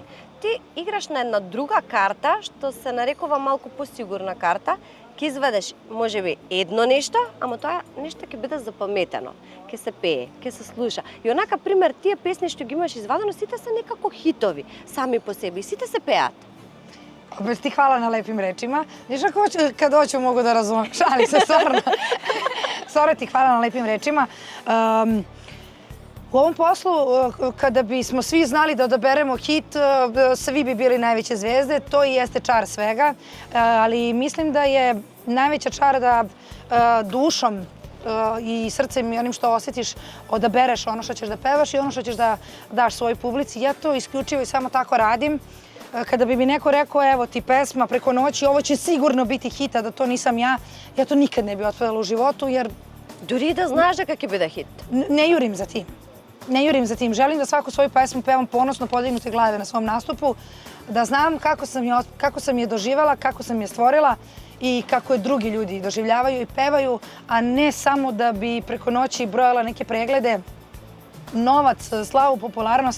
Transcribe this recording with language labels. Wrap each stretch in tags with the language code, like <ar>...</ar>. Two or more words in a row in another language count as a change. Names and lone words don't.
<mk>Ти играш на една друга карта, што се нарекува малку посигурна карта, ќе изведеш можеби едно нешто, ама тоа нешто ќе биде запаметено, ќе се пее, ќе се слуша. И онака пример тие песни што ги имаш извадено, сите се некако хитови сами по себе, сите се пеат.</mk> <sr>Bez ti hvala na lepim rečima. Znaš ako kad hoću mogu da razumem. Šalim se, stvarno. Stvarno ti hvala na lepim rečima. U ovom poslu, kada bismo svi znali da odaberemo hit, svi bi bili najveće zvezde. To i jeste čar svega. Ali mislim da je najveća čar da dušom i srcem i onim što osjetiš odabereš ono što ćeš da pevaš i ono što ćeš da daš svojoj publici. Ja to isključivo i samo tako radim. Kada bi mi neko rekao, evo ti pesma preko noći, ovo će sigurno biti hit, a da to nisam ja, ja to nikad ne bi otpevала u životu, jer...</sr> <mk>Дури да знаеш дека ќе биде хит.</mk> <sr>Ne jurim za tim. Ne jurim za tim. Želim da svaku svoju pesmu pevam ponosno, podignute glave na svom nastupu, da znam kako sam je doživjela, kako sam je stvorila i kako je drugi ljudi doživljavaju i pevaju, a ne samo da bi preko noći brojala neke preglede, novac, slavu, popularnost.</sr>